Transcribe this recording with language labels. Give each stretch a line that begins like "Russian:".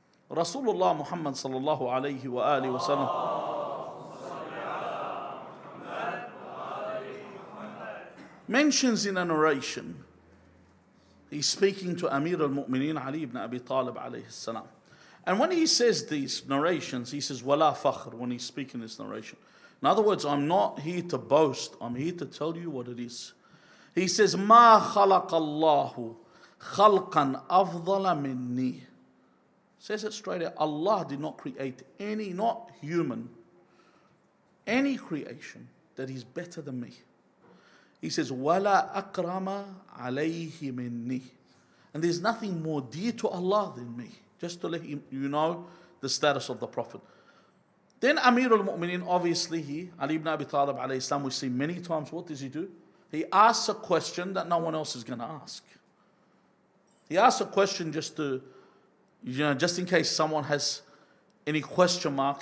English: Rasulullah Muhammad sallallahu alayhi wa alihi wa sallam mentions in a narration, he's speaking to Amir al-Mu'mineen Ali ibn Abi Talib alayhi salam. And when he says these narrations, he says,
Arabic: وَلَا فَخْرٍ,
English: when he's speaking this narration. In other words, I'm not here to boast, I'm here to tell you what it is. He says,
Arabic: مَا خَلَقَ اللَّهُ خَلْقًا أَفْضَلَ مِنِّي.
English: Says it straight out, Allah did not create any, not human, any creation that is better than me. He says,
Arabic: وَلَا أَكْرَمَ عَلَيْهِ مِنِّي.
English: And there's nothing more dear to Allah than me. Just to let you know the status of the Prophet. Then Amir al-Mu'mineen, obviously he, Ali ibn Abi Talib alayhi salam, we see many times, what does he do? He asks a question that no one else is going to ask. He asks a question just to, just in case someone has any question mark.